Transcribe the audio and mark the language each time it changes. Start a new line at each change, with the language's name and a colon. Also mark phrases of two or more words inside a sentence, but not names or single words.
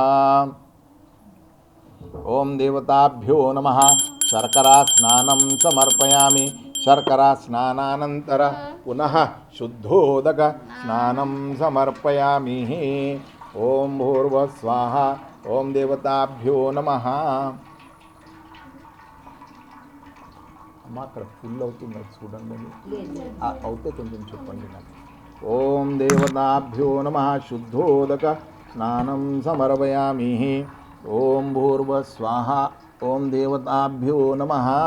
Sanskrit: ॐ देवताभ्यो नमः शर्करा स्नानं समर्पयामि। शर्करा स्नानानन्तर पुनः शुद्धोदक स्नानं समर्पयामि। ॐ भूर्भुवस्वाहा। ॐ देवताभ्यो नमः।
Telugu: అక్కడ ఫుల్ అవుతుంది చూడండి అవుతే కొంచెం చెప్పండి నాకు.
Sanskrit: ఓం దేవతాభ్యో నమః శుద్ధోదక స్నానం సమర్పయామి. ఓం భూర్భువస్వాహ. ఓం దేవతాభ్యో నమః.